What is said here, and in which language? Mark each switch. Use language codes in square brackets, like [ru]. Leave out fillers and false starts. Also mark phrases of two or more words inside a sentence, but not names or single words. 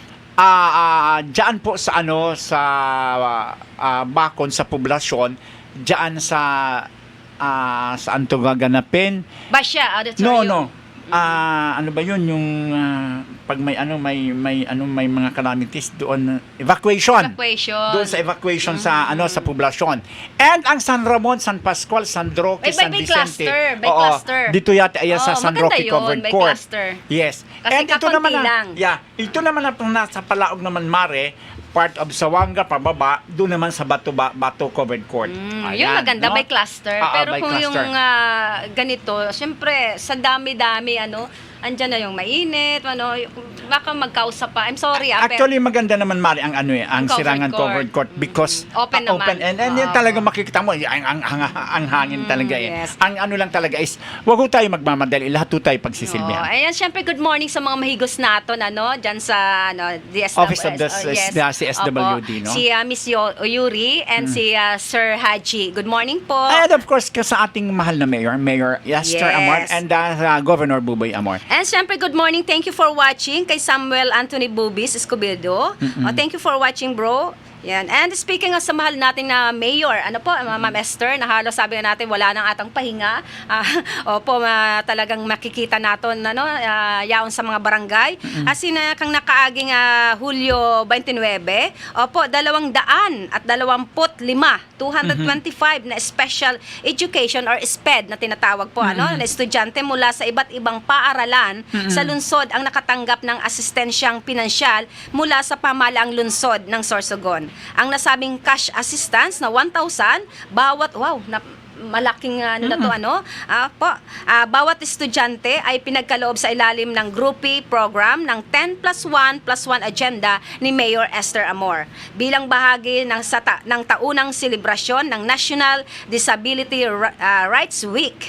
[tl] Diyan po sa Bacon, sa poblasyon, diyan saan to gaganapin? Basya, auditorium. No. Ano ba yun yung pag may mga calamities doon, evacuation. Doon sa evacuation sa sa poblasyon. And ang San Ramon, San Pascual, San Roque, San By Vicente. [en] cluster, by cluster. [tl] Dito yata ayan sa San maganda Roque yun, Covered by Court. cluster. Yes. Kasi And ito naman kakunti lang. ito naman ang nasa Palaog naman, Mare, [en] part of [tl] Sawanga pababa, doon naman sa Bato Covered Court. Yun maganda, no? [en] by cluster. Pero [tl] by kung cluster. yung ganito, syempre, sa dami-dami, andyan na yung mainit, baka magkausap pa. [en] I'm sorry, [tl] Actually, maganda naman, Mari, ang ang Covered Sirangan court. [en] Covered Court because [tl] Open naman. and yun talaga makikita mo, ang hangin talaga yes. Ang ano lang talaga is, wag ho tayo magmamadali, lahat ho tayo pagsisilbihan. Ayan, syempre, [en] good morning [tl] sa mga mahigos natin, dyan sa, DSWD. [en] Office of the CSWD, no? [tl] Si Miss Yuri and si Sir Haji. [en] Good morning po. And of course, [tl] sa ating mahal na Mayor Esther Yes. Amor and Governor Buboy Amor. And syempre, [en] good morning. Thank you for watching [tl] kay Samuel Anthony Bubis Escobedo. [en] Thank you for watching, bro. [tl] Yan. [en] And speaking of [tl] sa mahal natin na mayor, Ma'am Esther, na halos sabi nga natin wala nang atang pahinga. Talagang makikita natin yaon sa mga barangay. [bik] Asin kang nakaaging Hulyo 29, [tl] 225 na [en] special education [tl] or SPED na tinatawag po na estudyante mula sa iba't ibang paaralan sa lungsod ang nakatanggap ng asistensyang pinansyal mula sa pamahalaang lungsod ng Sorsogon. Ang nasabing [en] cash assistance [tl] na 1,000 bawat malaking bawat estudyante ay pinagkaloob sa ilalim ng Groupie program ng 10+1+1 agenda ni Mayor Esther Amor bilang bahagi ng taunang selebrasyon ng National Disability Rights Week.